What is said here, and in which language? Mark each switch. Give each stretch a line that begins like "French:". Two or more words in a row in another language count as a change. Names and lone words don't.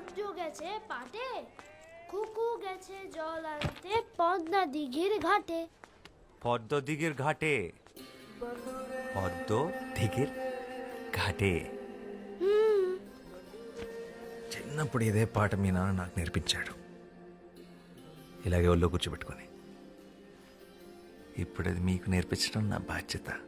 Bangla: গেছে পাটে, কুকু গেছে জল আনতে পদ্মা দিঘির ঘাটে। পদ্ম দিঘির ঘাটে, পদ্ম দিঘির ঘাটে.
Telugu: చిన్నప్పుడు ఇదే పాట మీ నాన్న నాకు నేర్పించాడు, ఇలాగే ఒళ్ళో కూర్చోబెట్టుకొని. ఇప్పుడు అది మీకు నేర్పించడం నా బాధ్యత.